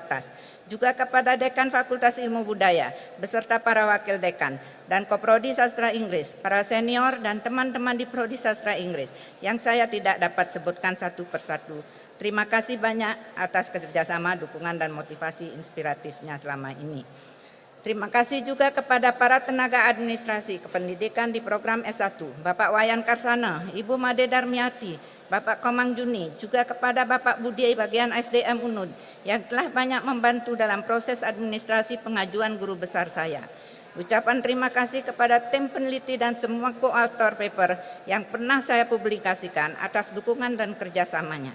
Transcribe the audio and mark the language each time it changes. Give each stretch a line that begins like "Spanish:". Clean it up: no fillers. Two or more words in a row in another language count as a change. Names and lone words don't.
Indonesian: Juga kepada Dekan Fakultas Ilmu Budaya, beserta para wakil dekan, dan Koprodi Sastra Inggris, para senior dan teman-teman di Prodi Sastra Inggris yang saya tidak dapat sebutkan satu persatu. Terima kasih banyak atas kerjasama, dukungan, dan motivasi inspiratifnya selama ini. Terima kasih juga kepada para tenaga administrasi kependidikan di program S1, Bapak Wayan Karsana, Ibu Made Darmiati, Bapak Komang Juni, juga kepada Bapak Budi bagian SDM UNUD yang telah banyak membantu dalam proses administrasi pengajuan guru besar saya. Ucapan terima kasih kepada tim peneliti dan semua koautor paper yang pernah saya publikasikan atas dukungan dan kerjasamanya.